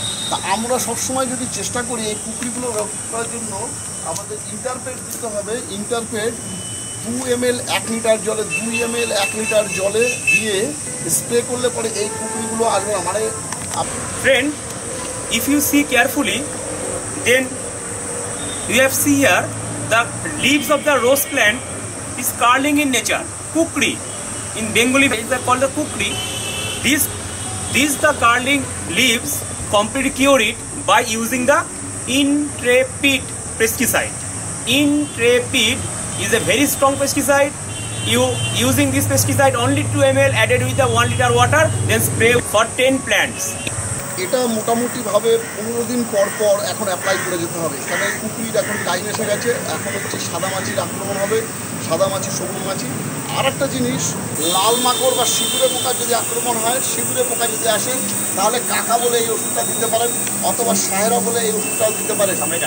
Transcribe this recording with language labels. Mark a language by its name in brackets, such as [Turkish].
[Bangla] তা আমরা সবসময় যদি চেষ্টা করি এই কুকড়িগুলো রক্ষা করার জন্য, আমাদের ইন্টারপেট দিতে হবে। ইন্টারপেট 2 ml 1 লিটার জলে 2 ml 1 লিটার জলে দিয়ে স্প্রে করলে পরে এই কুকড়িগুলো আসবে না। মানে [English] friend, if you see carefully, then you have see here the leaves of the rose plant is curling in nature. Kukri, in Bengali it is called the kukri. These the curling leaves completely cure it by using the Intrepid pesticide. Intrepid is a very strong pesticide. You using this pesticide only 2 ml added with the 1 liter water, then spray for 10 plants. [Bangla] এটা মোটামুটিভাবে 15 দিন পর পর এখন apply করে যেতে হবে। কারণ কুকুরির এখন টাইম এসে গেছে, এখন হচ্ছে সাদা মাছির আক্রমণ হবে, সাদা মাছি, সবুজ মাছি। আর একটা জিনিস, লাল মাকড় বা সিঁদুরে পোকার যদি আক্রমণ হয়, সিঁদুরে পোকা যদি আসে তাহলে কাকা বলে এই ওষুধটা দিতে পারেন, অথবা সাহেরা বলে এই ওষুধটাও দিতে পারেন।